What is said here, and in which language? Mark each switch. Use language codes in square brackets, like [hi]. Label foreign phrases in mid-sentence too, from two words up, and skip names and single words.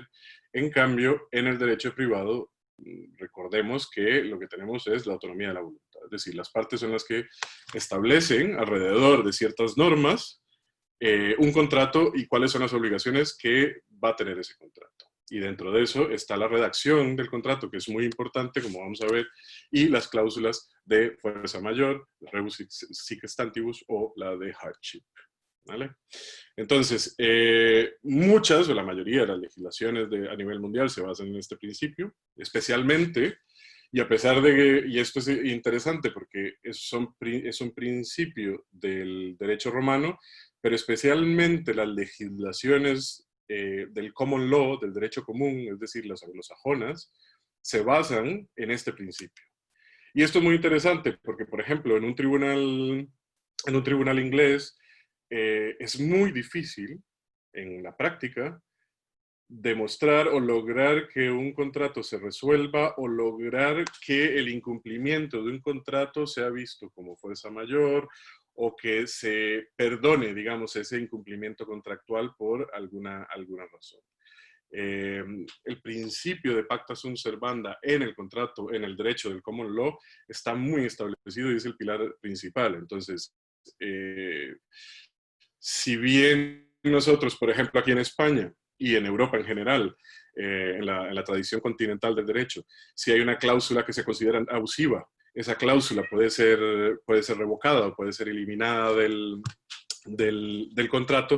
[es] En cambio, en el derecho privado, recordemos que lo que tenemos es la autonomía de la voluntad, es decir, las partes son las que establecen alrededor de ciertas normas un contrato y cuáles son las obligaciones que va a tener ese contrato. Y dentro de eso está la redacción del contrato, que es muy importante, como vamos a ver, y las cláusulas de fuerza mayor, [la] rebus sic stantibus [es] o la de hardship. ¿Vale? Entonces, muchas o la mayoría de las legislaciones a nivel mundial se basan en este principio, especialmente, y a pesar de que, y esto es interesante porque es un principio del derecho romano, pero especialmente las legislaciones del [en] common law, [es] del derecho común, es decir, las anglosajonas, se basan en este principio. Y esto es muy interesante porque, por ejemplo, en un tribunal inglés, es muy difícil en la práctica demostrar o lograr que un contrato se resuelva o lograr que el incumplimiento de un contrato sea visto como fuerza mayor o que se perdone, digamos, ese incumplimiento contractual por alguna razón. El principio de [la] pacta sunt servanda [es] en el contrato, en el derecho del [en] common law, [es] está muy establecido y es el pilar principal. Entonces, si bien nosotros, por ejemplo, aquí en España y en Europa en general, en la tradición continental del derecho, si hay una cláusula que se considera abusiva, esa cláusula puede ser revocada o puede ser eliminada del contrato.